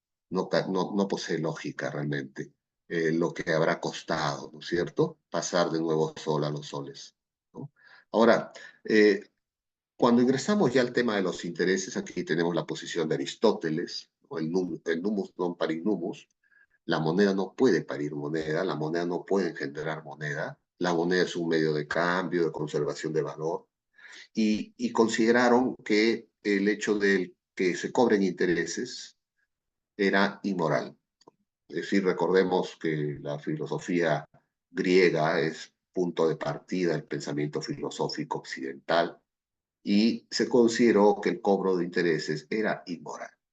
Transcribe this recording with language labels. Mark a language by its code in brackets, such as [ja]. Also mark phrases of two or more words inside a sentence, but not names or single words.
[es] No posee lógica realmente lo que habrá costado, ¿no es cierto? Pasar de nuevo sol a los soles, ¿no? Ahora, eh, cuando ingresamos ya al tema de los intereses, aquí tenemos la posición de Aristóteles, o el [la] numus non parit numus, [es] la moneda no puede parir moneda, la moneda no puede engendrar moneda, la moneda es un medio de cambio, de conservación de valor, y consideraron que el hecho de que se cobren intereses era inmoral. Es decir, recordemos que la filosofía griega es punto de partida del pensamiento filosófico occidental y se consideró que el cobro de intereses era inmoral.